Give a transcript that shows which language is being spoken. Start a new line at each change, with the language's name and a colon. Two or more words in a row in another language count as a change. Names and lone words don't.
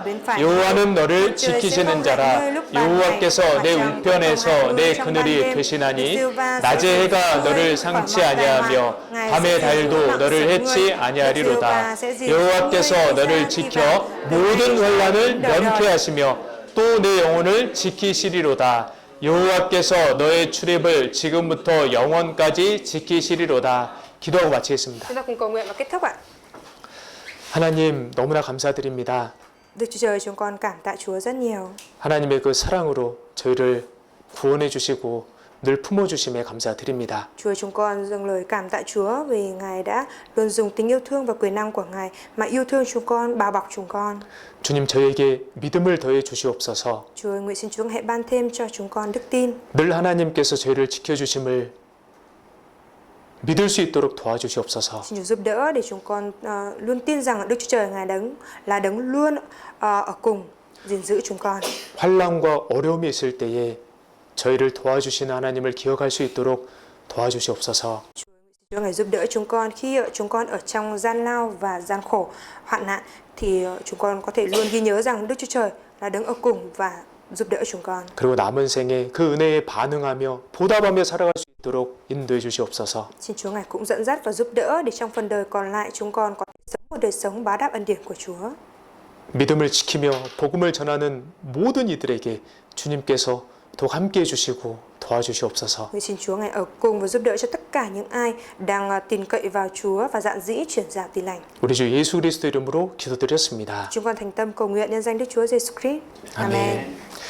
Korean: 여호와는 너를 지키시는 자라. 여호와께서 내 우편에서 내 그늘이 되시나니 낮의 해가 너를 상치 아니하며 밤의 달도 너를 해치 아니하리로다. 여호와께서 너를 지켜 모든 환난을 면케하시며 또 내 영혼을 지키시리로다. 여호와께서 너의 출입을 지금부터 영원까지 지키시리로다. 기도하고 마치겠습니다.
Vietnamese: Chúng ta cùng cầu nguyện và kết thúc ạ.
Korean: 하나님, 너무나 감사드립니다.
Vietnamese: Đức Chúa Trời, chúng con cảm tạ Chúa rất nhiều.
Korean: 하나님의 그 사랑으로 저희를 구원해 주시고 늘 품어 주심에 감사드립니다.
Vietnamese: Chúa, chúng con dâng lời cảm tạ Chúa vì Ngài đã luôn dùng tình yêu thương và quyền năng của Ngài mà yêu thương chúng con, bao bọc chúng con.
Korean: 주님, 저에게 믿음을 더해 주시옵소서.
Vietnamese: Chúa, nguyện xin Chúa hãy ban thêm cho chúng con đức tin.
Korean: 늘 하나님께서 저희를 지켜 주심을 믿을 수 있도록 도와주시옵소서.
Vietnamese: Xin Chúa giúp đỡ để chúng con luôn tin rằng Đức Chúa Trời Ngài là đấng luôn ở cùng gìn giữ chúng con.
Korean: 환난과 어려움이 있을 때에 저희를 도와주시는 하나님을 기억할 수 있도록 도와주시옵소서.
Vietnamese: Chúa Ngài giúp đỡ chúng con khi chúng con ở trong gian lao và gian khổ, hoạn nạn thì chúng con có thể luôn ghi nhớ rằng Đức Chúa Trời là đấng ở cùng và giúp đỡ chúng con.
Korean: 그리고 남은 생에 그 은혜에 반응하며 보답하며 살아갈 수 있도록 인도해 주시옵소서.
Vietnamese: Xin Chúa Ngài cũng dẫn dắt và giúp đỡ để trong phần đời còn lại chúng con có thể sống một đời sống báo đáp ân điển của Chúa.
Korean: 믿음을 지키며 복음을 전하는 모든 이들에게 주님께서 더욱 함께해 주시고 도와주시옵소서.
Vietnamese: Nguyện xin Chúa Ngài ở cùng và giúp đỡ cho tất cả những ai đang tin cậy vào Chúa và dạn dĩ chuyển giao tin lành.
Korean: 우리 주 예수 그리스도 이름으로 기도드렸습니다.
Vietnamese: Chúng con thành tâm cầu nguyện nhân danh Đức Chúa Giêsu Christ.
Korean: 아멘.